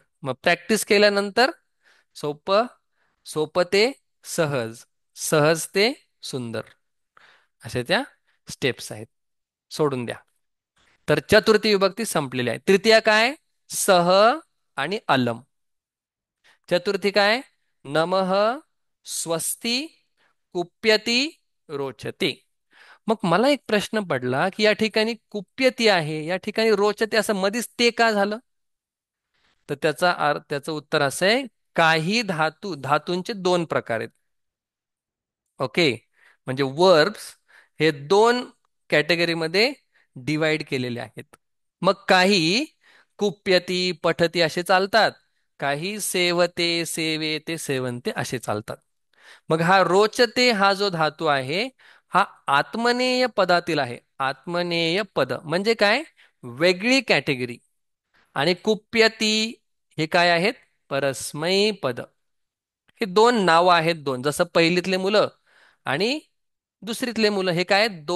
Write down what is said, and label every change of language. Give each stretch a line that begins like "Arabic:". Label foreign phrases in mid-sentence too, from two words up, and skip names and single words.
Marathi: मग प्रॅक्टिस केल्यानंतर सोपं, सोपं ते सहज, सहज ते सुंदर, अशा त्या स्टेप्स आहेत. सोडून द्या. तर चतुर्थी विभक्ती संपलेली आहे. तृतीया काय? सह आणि अलम. चतुर्थी काय?
Sanskrit: नमः, स्वस्ती, कुप्यती, रोचते.
Marathi: मग मला एक प्रश्न पडला की या ठिकाणी कुप्यती आहे, या ठिकाणी रोचते, असं मधीच ते का झालं? तर त्याचं उत्तर असं आहे, काही धातूंचे दोन प्रकार आहेत. ओके, म्हणजे वर्ब्स हे दोन कॅटेगरीमध्ये डिवाइड केलेले आहेत. मग काही
Sanskrit: कुप्यती, पठती
Marathi: असे चालतात, काही
Sanskrit: सेवते, सेवेते, सेवन्ते
Marathi: असे चालतात. मग हा रोचते हा जो धातू आहे हा आत्मनेय पदातील आहे. आत्मनेय पद म्हणजे काय? वेगळी कॅटेगरी. आणि कुप्यती हे काय आहेत? परस्मै पद. हे दोन नावं आहेत, दोन, जसं पहिलीतले मुलं आणि दुसरीतले मुलं हे काय आहेत?